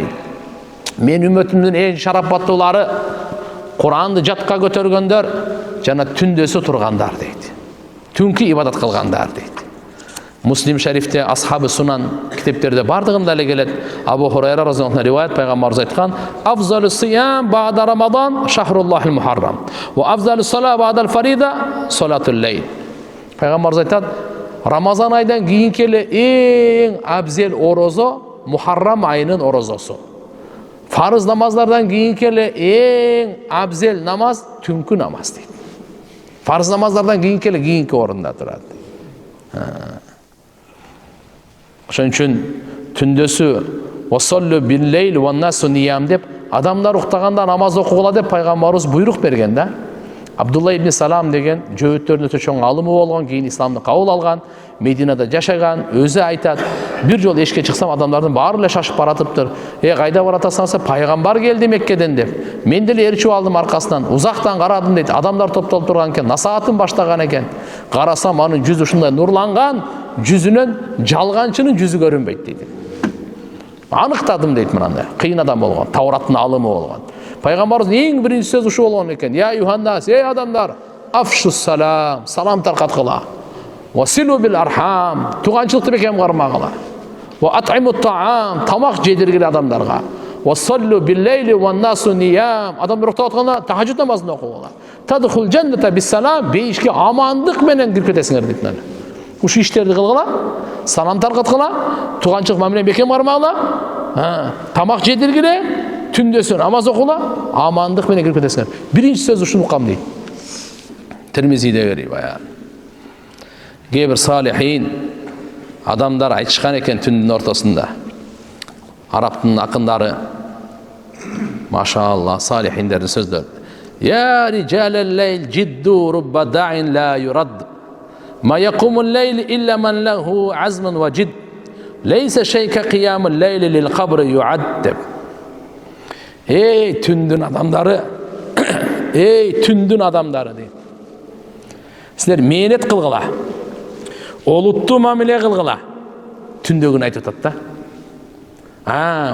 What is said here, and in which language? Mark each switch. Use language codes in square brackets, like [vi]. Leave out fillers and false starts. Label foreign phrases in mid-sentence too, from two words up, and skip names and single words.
[ky] Мен үммөтүмдүн эң шарапаттуулары Куранды жатка көтөргөндөр жана түндөсү тургандар дейт. Түнкү ибадат кылгандар дейт. Муслим шарифте, Асхабы Сунан китептерде бардыгында эле келет. Абу Хурайра [ar] رضي الله عنه [ky] риваят пайгамбарыбыз айткан: [ar] "أفضل الصيام بعد رمضان شهر الله المحرم وأفضل الصلاة بعد الفريضة صلاة الليل." [ky] Пайгамбарыбыз айтат, Рамазан айдан кийинки эле эң абзел орозо Мухаррам айынын орозосу. Фарыз намаздардан кийинки эле эң абзел намаз түнкү намаз дейт. Фарыз намаздардан кийинки эле кийинки орунда турат. Ошон үчүн түндөсү [ar] "وصلوا بالليل والناس نيام" [ky] деп адамдар уктаганда намаз окугула деп пайгамбарыбыз буйрук берген да. Абдулла ибн Салам деген жөөттөрүнө өтө чоң алымы болгон, кийин исламды кабыл алган, Мединада жашаган, өзү айтат, бир жол эшикке чыксам адамдардын баары эле шашып баратыптыр. Кайда баратасың десе, пайгамбар келди Меккеден деп. Мен деле ээрчип алдым аркасынан, узактан карадым дейт. Адамдар топтолуп турган экен, насаатын баштаган экен. Карасам анын жүзү ушундай нурланган, жүзүнөн жалганчынын жүзү көрүнбөйт дейт. Аныктадым дейт мынандай. Кыйын адам болгон, Таураттын алымы болгон. Пайгамбарыбыз эң биринчи сөз ушу болгон экен. [ar] "يا أيها الناس, [ky] эй адамдар, [ar] أفشوا السلام, [ky] салам таркаткыла. [ar] وصلوا الأرحام, [ky] туганчылыкты бекем кармагыла. [ar] وأطعموا الطعام, [ky] тамак жедиргиле адамдарга. [ar] وصلوا بالليل والناس نيام, [ky] адамдар уктап атканда тахажжуд намазын окугула. [ar] تدخلوا الجنة بسلام, [ky] бейишке амандык менен кирип кетесиңер" дейт мына. Ушу иштерди кылгыла, салам таркаткыла, туганчылык мамиле бекем кармагыла, тамак жедиргиле, түндөсү намаз окула, амандык менен кирип кетесиңер. Биринчи сөз ушуну укам дейт. Термизиде риваят. Кээ бир салихин адамдар айтышкан экен түндүн ортосунда. Арабтын акындары, машаалла, салихиндердин сөздөрү. [ar] "يا رجال الليل جدوا رب داع لا يرد. ما يقوم الليل إلا من له عزم وجد. ليس شيء كقيام الليل للقبر يعد." [ky] Эй түндүн адамдары, эй түндүн адамдары дейт. Силер мээнет кылгыла, олуттуу мамиле кылгыла. Түндөгүн айтып атат да.